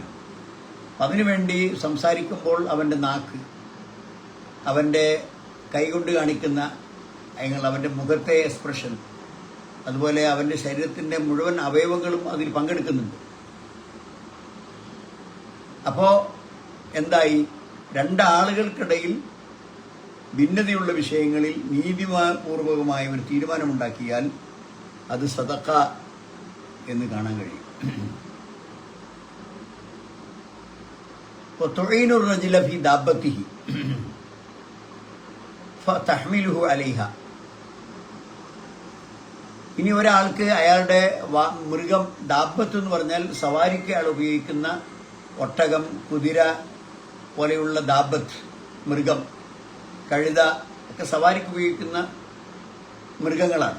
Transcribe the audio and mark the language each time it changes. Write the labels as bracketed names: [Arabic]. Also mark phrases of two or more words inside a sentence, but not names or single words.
[Malayalam] അതിനുവേണ്ടി സംസാരിക്കുമ്പോൾ അവൻ്റെ നാക്ക്, അവൻ്റെ കൈകൊണ്ട് കാണിക്കുന്ന അവൻ്റെ മുഖത്തെ എക്സ്പ്രഷൻ, അതുപോലെ അവൻ്റെ ശരീരത്തിൻ്റെ മുഴുവൻ അവയവങ്ങളും അതിൽ പങ്കെടുക്കുന്നുണ്ട്. അപ്പോൾ എന്തായി? രണ്ടാളുകൾക്കിടയിൽ ഭിന്നതയുള്ള വിഷയങ്ങളിൽ നീതിപൂർവകമായ ഒരു തീരുമാനമുണ്ടാക്കിയാൽ അത് സദഖ എന്ന് കാണാൻ കഴിയും. [Arabic] وتعين الرجل في دابته فتحمله عليها. [Malayalam] ഇനി ഒരാൾക്ക് അയാളുടെ മൃഗം, ദാബത്ത് എന്ന് പറഞ്ഞാൽ സവാരിക്ക് അയാൾ ഉപയോഗിക്കുന്ന ഒട്ടകം, കുതിര പോലെയുള്ള ദാബത്ത്, മൃഗം, കഴുത ഒക്കെ സവാരിക്ക് ഉപയോഗിക്കുന്ന മൃഗങ്ങളാണ്.